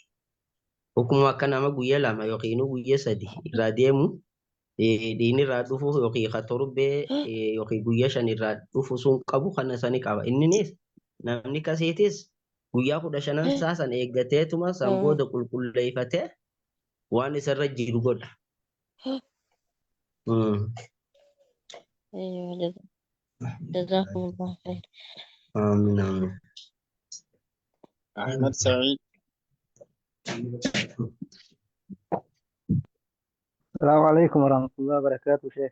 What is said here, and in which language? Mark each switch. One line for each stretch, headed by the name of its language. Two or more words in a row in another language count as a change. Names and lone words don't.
Oromo: Hukuma akka nama guyyaa 2 yookiin guyyaa 3 irraa deemu diini irraa dhufu yookiin torbee yookiin guyyaa 5 irraa dhufu sun qabu kana sani qaba. Innis namni kasiitis guyyaa 15 san eeggateetuma san booda qulqulleeffatee waan isarra jiru godha.
Arabic: جزاكم الله خير. آمين آمين. أحمد سعيد. السلام عليكم ورحمة الله وبركاته شيخ.